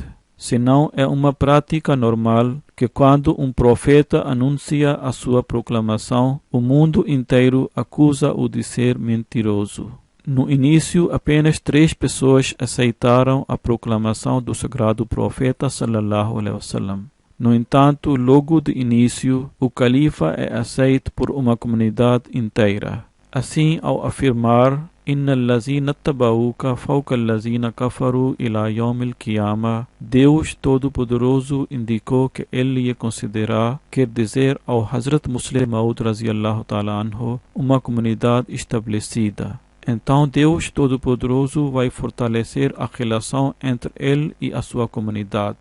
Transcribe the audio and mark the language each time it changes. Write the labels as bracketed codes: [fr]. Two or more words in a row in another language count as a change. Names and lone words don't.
[pt] Senão é uma prática normal que quando um profeta anuncia a sua proclamação, o mundo inteiro acusa-o de ser mentiroso. No início, apenas 3 pessoas aceitaram a proclamação do sagrado profeta [ar] صلى الله عليه وسلم. [pt] No entanto, logo de início, o califa é aceito por uma comunidade inteira. [ar] Assim, ao afirmar إن الذين اتبعوك فوق الذين كفروا إلى يوم القيامة, [pt] Deus Todo-Poderoso indicou que ele ia considerar, quer dizer, ao Hazrat Muslih Maud [ar] رضي الله تعالى عنه, [pt] uma comunidade estabelecida. Então Deus Todo-Poderoso vai fortalecer a relação entre ele e a sua comunidade.